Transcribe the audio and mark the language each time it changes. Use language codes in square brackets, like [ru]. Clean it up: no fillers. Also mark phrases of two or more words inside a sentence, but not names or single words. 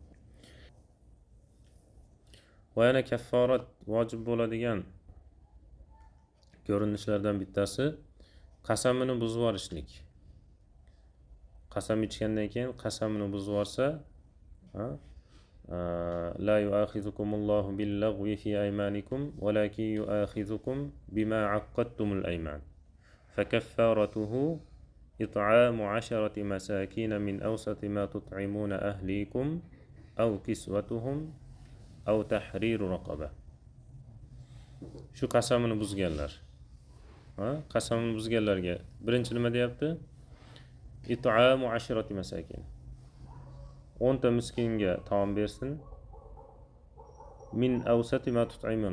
[uz] Va yana kafforat vojib bo'ladigan ko'rinishlardan bittasi qasamini buzib yuborishlik. Qasam ichgandan keyin qasamini buzib yuborsa, [ar] لا يؤاخذكم الله باللغو في أيمانكم ولكن يؤاخذكم بما عقدتم الأيمان. فكفارته إطعام عشرة مساكين من أوسط ما تطعمون أهليكم أو كسوتهم أو تحرير رقبة. [uz] Shu qasamini buzganlar. Qasamini buzganlarga birinchi nima deyapti? [ar] إطعام عشرة مساكين. [uz] 10 ta miskinga taom bersin. [ar] من أوسط ما تطعمون.